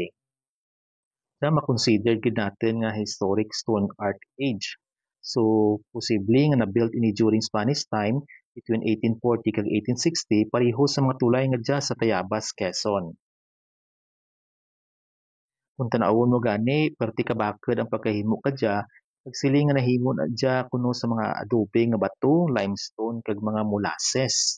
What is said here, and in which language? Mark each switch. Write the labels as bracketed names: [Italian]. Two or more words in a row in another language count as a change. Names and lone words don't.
[Hiligaynon] Siya makonsider gid natin nga [English] historic stone art age. [Hiligaynon] So posible nga na-built ini during [English] Spanish time [Hiligaynon] between 1840 kag 1860 pareho sa mga tulay nga dya sa Tayabas, Quezon. Kung tanawon mo gani, perti ka bakod ang pagkahimo ka dya, pagsiling nga nahimo na dya kuno sa mga adobe nga bato, limestone kag mga molasses.